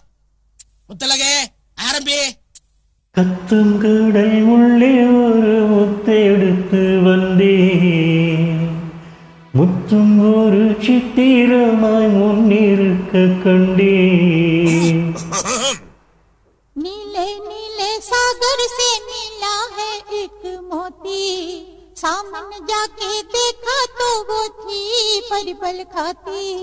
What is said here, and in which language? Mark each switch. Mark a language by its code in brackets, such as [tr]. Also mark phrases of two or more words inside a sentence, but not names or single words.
[ta] முத்தழகு ஆரம்பி. கத்தும் கடல் உள்ளே ஒரு முத்தை எடுத்து வந்தேன், முத்தும் ஒரு சித்திரமாய் முன்னிருக்க கண்டேன். [hi] नीले नीले सागर से मिला है एक मोती, सामने जाके देखा तो वो थी पल पल खाती.